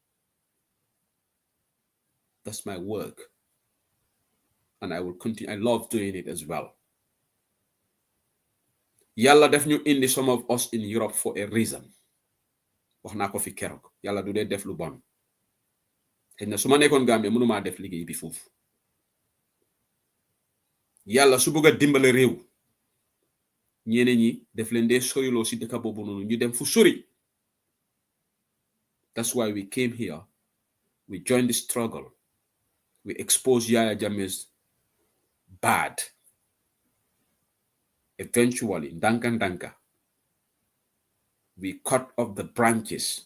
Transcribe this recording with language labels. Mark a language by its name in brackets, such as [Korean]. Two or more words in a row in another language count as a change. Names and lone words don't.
[English] That's my work and I will continue. I love doing it as well. [Wolof] Yàlla def ñu indi [English] some of us in Europe for a reason. [Wolof] wax naa ko fi keroog yàlla du dee def lu bon xëy na su ma nekkoon Gambia mënumaa def liggéey bi foofu. yàlla su bëgg a dimbale réew ñeneen ñi def leen dee soriloo si dëkk boobu noonu ñu dem fu sori. [English] That's why we came here. We joined the struggle. We exposed Yaya Jammeh's bad. Eventually, Danka, we cut off the branches.